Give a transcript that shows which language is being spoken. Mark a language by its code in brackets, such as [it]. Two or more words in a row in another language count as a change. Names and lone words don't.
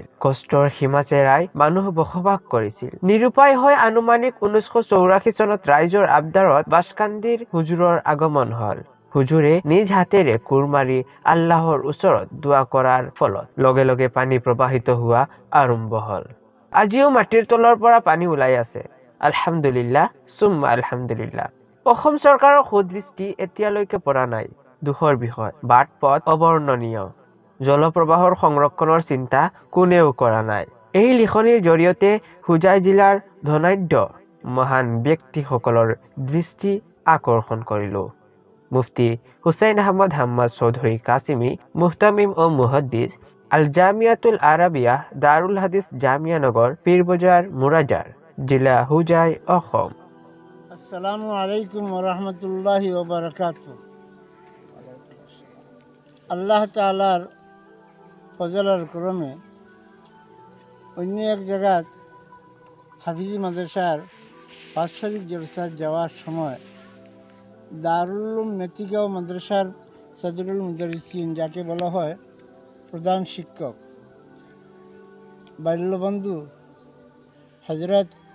[as] কষ্টৰ সীমা চেৰাই মানুহ বসবাস কৰিছিল। নিৰুপায় হৈ আনুমানিক 1984 চনত ৰাইজৰ আবদাৰত বাছকান্দিৰ হুজুৰৰ আগমন হল। হুজুৰে নিজ হাতেৰে কোৰ মাৰি আল্লাহৰ ওচৰত দোৱা কৰাৰ ফলত লগে লগে পানী প্ৰবাহিত হোৱা আৰম্ভ হল। আজিও মাটিৰ তলৰ পৰা পানী ওলাই আছে। [ar] الحمد لله ثم الحمد لله. [as] অসম চৰকাৰৰ সুদৃষ্টি এতিয়ালৈকে পৰা নাই। দুখৰ বিষয়, বাট পথ অবৰ্ণনীয়। জলপ্ৰবাহৰ সংৰক্ষণৰ চিন্তা কোনেও কৰা নাই। এই লিখনিৰ জৰিয়তে হোজাই জিলাৰ ধনাঢ্য মহান ব্যক্তিসকলৰ দৃষ্টি আকৰ্ষণ কৰিলো। মুফতি হুছেইন আহমদ হাম্মাদ চৌধুৰী কাছিমি, মুহতামিম ও মুহাদ্দিছ, আল জামিয়াতুল আৰাবিয়া, দাৰুল হাদিছ জামিয়া নগৰ, পীৰবজাৰ, মুৰাজাৰ, জিলা হোজাই, অসম। [ar] السلام عليكم ورحمة الله وبركاته. [bn] আল্লাহ তাআলার ফজলের ক্রমে অন্য এক জায়গায় হাফিজি মাদ্রাসার বাৎসরিক জলসায় যাওয়ার সময় দারুল উলুম মেথিগাঁও মাদ্রাসার সদরুল মুদারিসিন, যাকে বলা হয় প্রধান শিক্ষক, বাল্যবন্ধু হজরত